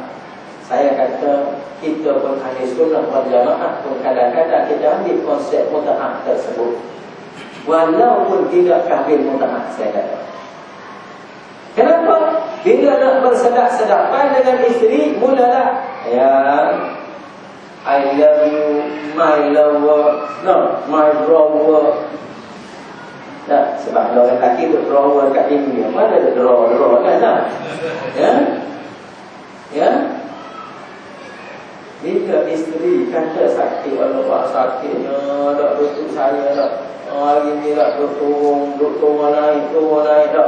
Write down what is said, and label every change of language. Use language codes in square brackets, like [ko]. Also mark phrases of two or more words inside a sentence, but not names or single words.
[ms] Saya kata kita pun [ar] ahli sunnah wal jamaah [ms] pun kadang-kadang kita ambil konsep mut'ah tersebut, walaupun tidak kahwin mut'ah. Saya kata, kenapa? Bila nak bersedap-sedapan dengan isteri, mulalah ya [en] I love you, my lover, no, my brother. [ms] Tak, sebab orang lelaki tu drawer kat ini, mana ada drawer kan tak? Ya? Ya? Bila isteri kata sakit, Allah sakitnya, tak betul saya tak. Hari ni tak turun naik tak.